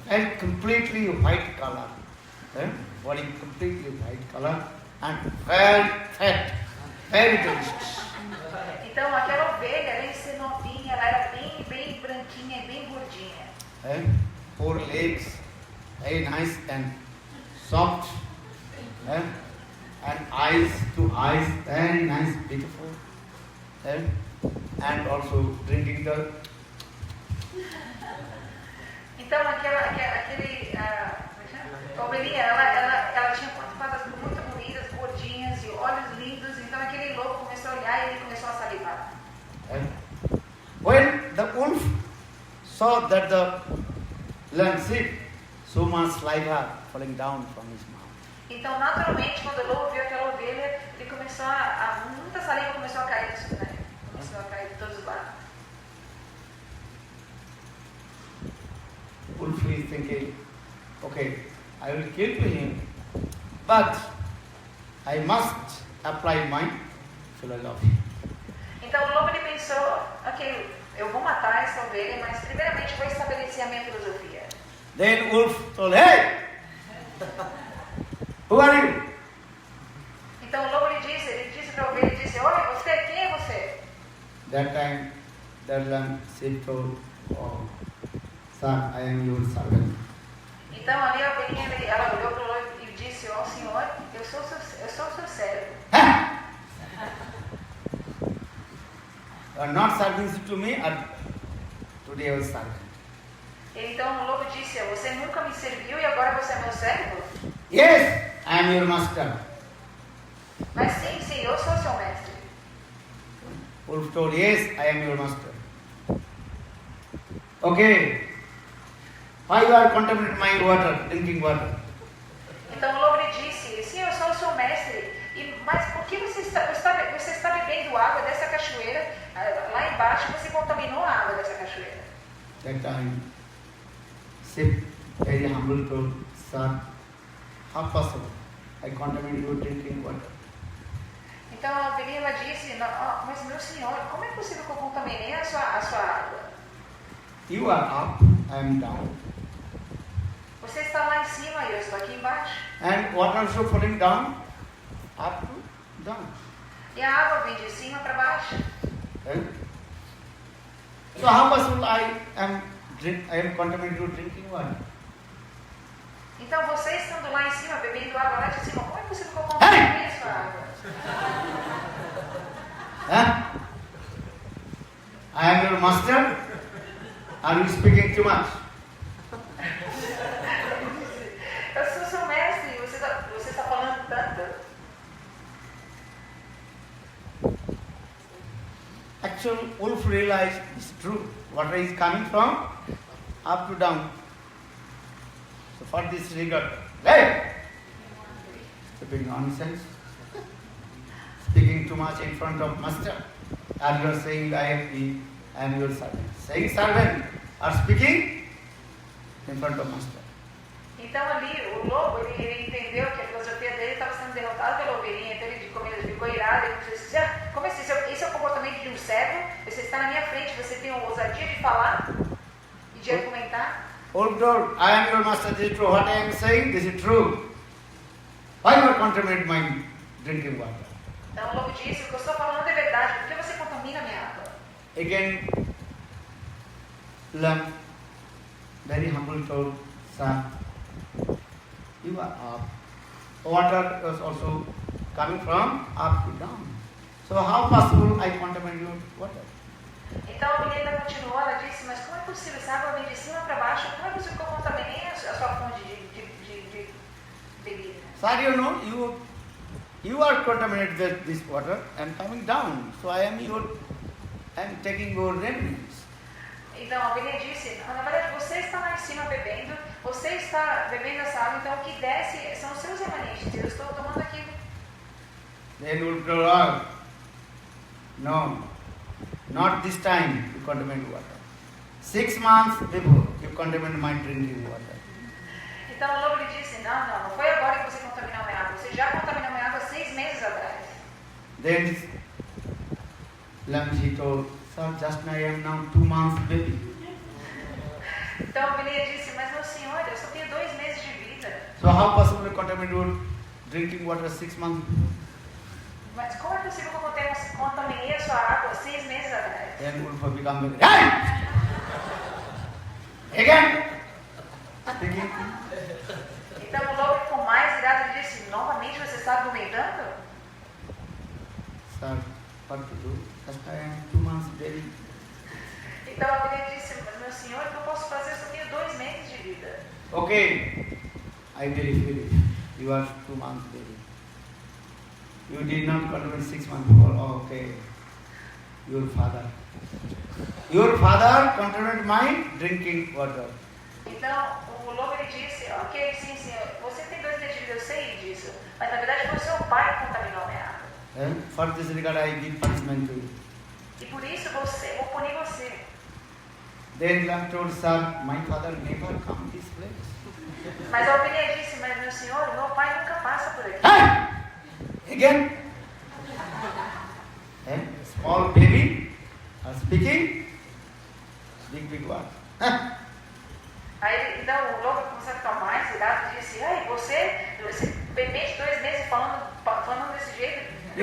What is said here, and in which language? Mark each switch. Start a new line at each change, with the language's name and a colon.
English: And completely white color. Body completely white color and very fat, very delicious.
Portuguese: Então aquela ovelha, além de ser novinha, ela era bem branquinha e bem gordinha.
English: 4 legs, very nice and soft. And eyes, 2 eyes, very nice, beautiful. And also drinking the.
Portuguese: Então a ovelhinha, ela tinha 4 patas muito bonitas, gordinhas e olhos lindos. Então aquele lobo começou a olhar e ele começou a salivar.
English: When the wolf saw that the lamb sick, so much saliva falling down from his mouth.
Portuguese: Então, naturalmente, quando o lobo viu aquela ovelha, ele começou muita saliva começou a cair disso, né? Começou a cair de todos os lados.
English: Wolf is thinking, okay, I will kill him, but I must apply my philosophy.
Portuguese: Então o lobo ele pensou, ok, eu vou matar essa ovelha, mas primeiramente vou estabelecer a minha filosofia.
English: Then Wolf told, hey, who are you?
Portuguese: Então o lobo ele disse para a ovelha, ele disse, olha, você, quem é você?
English: That time, that lamb said, oh, son, I am your servant.
Portuguese: Então ali a ovelhinha, ela olhou para o lobo e disse, ó senhor, eu sou o seu servo.
English: You are not serving to me, or today I will serve.
Portuguese: Então o lobo disse, você nunca me serviu e agora você é meu servo?
English: Yes, I am your master.
Portuguese: Mas sim, eu sou seu mestre.
English: Wolf told, yes, I am your master. Okay. Why you are contaminating my water, drinking water?
Portuguese: Então o lobo lhe disse, sim, eu sou o seu mestre, mas por que você está bebendo água dessa cachoeira? Lá embaixo você contaminou a água dessa cachoeira.
English: That time, Sip, very humble told, son, how possible? I contaminate your drinking water.
Portuguese: Então a ovelhinha ela disse, mas meu senhor, como é possível que eu contaminei a sua água?
English: You are up, I am down.
Portuguese: Você está lá em cima e eu estou aqui embaixo.
English: And water also falling down, up to down.
Portuguese: E a água vem de cima para baixo.
English: So how possible I am contaminated with drinking water?
Portuguese: Então você estando lá em cima, bebendo água lá de cima, como é possível que eu contaminei a sua água?
English: I am your master. Are you speaking too much?
Portuguese: Eu sou seu mestre e você está falando tanto.
English: Actually, Wolf realized it's true. Water is coming from up to down. So for this regard, hey, speaking nonsense, speaking too much in front of master, and you are saying I am your servant. Saying servant or speaking in front of master.
Portuguese: Então ali o lobo ele entendeu que a filosofia dele estava sendo derrotada pela ovelhinha, então ele ficou irado e disse, como assim, esse é o comportamento de um servo? Você está na minha frente, você tem a ousadia de falar e de argumentar?
English: Old Lord, I am your master, this is true. What I am saying, this is true. Why you are contaminating my drinking water?
Portuguese: Então o lobo disse, o que eu estou falando é verdade, por que você contamina a minha água?
English: Again, lamb, very humble told, son, you are up. Water was also coming from up to down. So how possible I contaminate your water?
Portuguese: Então a menina continuou, ela disse, mas como é possível? Essa água vem de cima para baixo, como é possível que eu contaminei a sua fonte de bebida?
English: Sir, you know, you are contaminated with this water and coming down. So I am taking your remedies.
Portuguese: Então a menina disse, na verdade você está lá em cima bebendo, você está bebendo essa água, então o que desce são os seus remanentes, eu estou tomando aqui.
English: Then will go, no, not this time you contaminate water. 6 months before you contaminate my drinking water.
Portuguese: Então o lobo lhe disse, não foi agora que você contaminou a minha água, você já contaminou a minha água 6 meses atrás.
English: Then Lamji told, sir, just now I am now 2 months baby.
Portuguese: Então a menina disse, mas meu senhor, eu só tenho 2 meses de vida.
English: So how possible to contaminate your drinking water 6 months before?
Portuguese: Mas como é possível que eu contaminei a sua água 6 meses atrás?
English: Then Wolf become very, hey! Again! Speaking.
Portuguese: Então o lobo ficou mais irado e disse, novamente você está argumentando?
English: Sir, what to do? Just I am 2 months baby.
Portuguese: Então a menina disse, mas meu senhor, o que eu posso fazer? Eu só tenho 2 meses de vida.
English: Okay, I believe it. You are 2 months baby. You did not contaminate 6 months before. Oh, okay. Your father contaminated my drinking water.
Portuguese: Então o lobo ele disse, ok, sim, você tem 2 meses de vida, eu sei disso. Mas na verdade foi o seu pai que contaminou a minha água.
English: And for this regard I give punishment to you.
Portuguese: E por isso vou punir você.
English: Then Lam told, sir, my father never come this place.
Portuguese: Mas a ovelha disse, mas meu senhor, o meu pai nunca passa por aqui.
English: Hey! Again. And small baby are speaking big word.
Portuguese: Aí então o lobo começou a ficar mais irado e disse, ei, você bebê de 2 meses falando desse jeito.